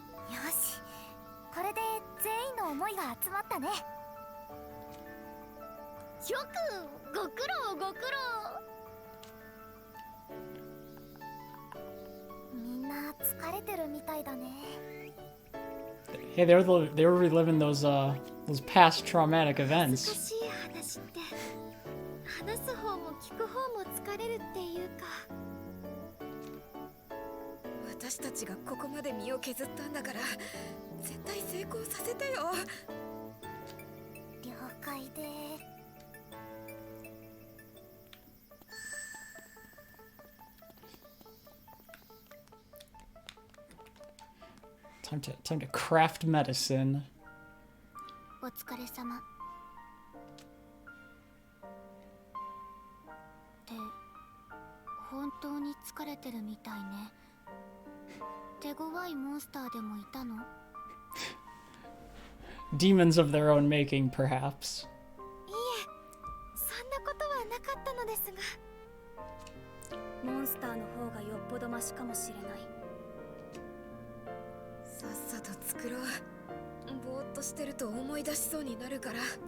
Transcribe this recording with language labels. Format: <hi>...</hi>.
<ja>よし、これで全員の思いが集まったね。よくご苦労ご苦労。みんな疲れてるみたいだね。</ja> <en>Hey, they were reliving those past traumatic</en> <ja>難</ja> <en>events.</en> <ja>しい話って話す方も聞く方も疲れるっていうか。私たちがここまで身を削ったんだから絶対成功させてよ。了解で。</ja> <en>Time to craft medicine.</en> <ja>お疲れ様。って本当に疲れてるみたいね。手強いモンスターでもいたの？</ja> <en>Demons of their own making, perhaps.</en> <ja>いいえ、そんなことはなかったのですが。モンスターの方がよっぽどマシかもしれない。さっさと作ろう。ぼーっとしてると思い出しそうになるから。</ja>